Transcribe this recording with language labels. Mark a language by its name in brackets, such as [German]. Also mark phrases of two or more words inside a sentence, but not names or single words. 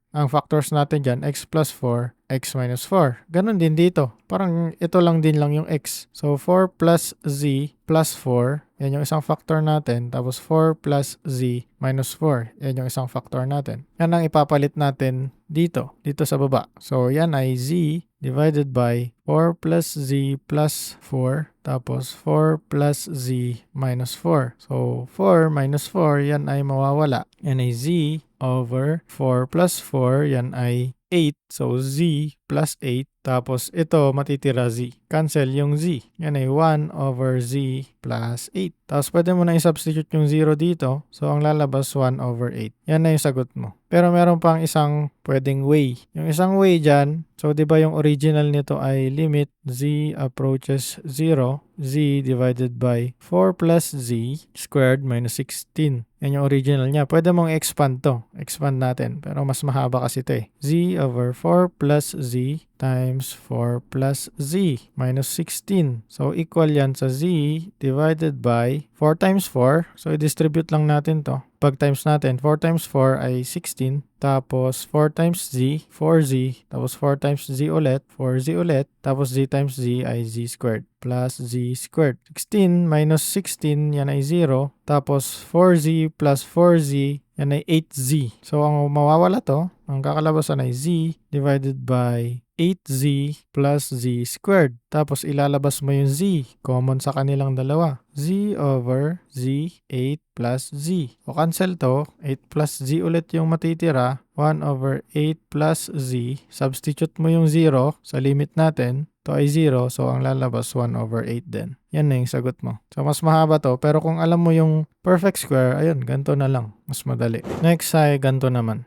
[Filipino] Ang factors natin dyan, [English] x plus 4, x minus 4. [Filipino] Ganon din dito. Parang ito lang din lang yung x. So, [English] 4 plus z plus 4, [Filipino] yan yung isang factor natin. Tapos [English] 4 plus z minus 4, [Filipino] yan yung isang factor natin. Yan ang ipapalit natin dito sa baba. So, yan ay [English] z divided by 4 plus z plus 4. Tapos 4 plus z minus 4. [Filipino] So, [English] 4 minus 4, [Filipino] yan ay mawawala. Yan ay [English] z over 4 plus 4, [Filipino] yan ay 8. So, [English] z plus 8. [Filipino] Tapos, ito, matitira z. Cancel yung z. Yan ay [English] 1 over z plus 8. [Filipino] Tapos, pwede mo na i-substitute yung 0 dito. So, ang lalabas [English] 1 over 8. [Filipino] Yan na yung sagot mo. Pero meron pang isang pwedeng way. Yung isang way dyan, so, di ba yung original nito ay [English] limit z approaches 0, z divided by 4 plus z squared minus 16. [Filipino] Yan yung original niya. Pwede mong expand to. Expand natin. Pero mas mahaba kasi ito eh. [English] Z over 4 plus z times 4 plus z minus 16. So, equal [Filipino] yan sa [English] z divided by 4 times 4. [Filipino] So, i-distribute lang natin to. Pag times natin, [English] 4 times 4 [Filipino] ay 16. Tapos, [English] 4 times z, [Filipino] 4z. Tapos, [English] 4 times z [Filipino] ulit, 4z ulit. Tapos, [English] z times z ay z squared plus z squared. 16 minus 16, [Filipino] yan ay 0. Tapos, [English] 4z plus 4z, [Filipino] yan ay 8z. So, ang mawawala to, ang kakalabasan ay [English] z divided by 8z plus z squared. [Filipino] Tapos, ilalabas mo yung z. Common sa kanilang dalawa. [English] Z over z, 8 plus z. [Filipino] O cancel to, [English] 8 plus z [Filipino] ulit yung matitira. [English] 1 over 8 plus z. [Filipino] Substitute mo yung 0 sa limit natin. To ay 0, so ang lalabas [English] 1 over 8 [Filipino] din. Yan na yung sagot mo. So, mas mahaba to, pero kung alam mo yung [English] perfect square, [Filipino] ayun, ganito na lang. Mas madali. Next ay ganito naman.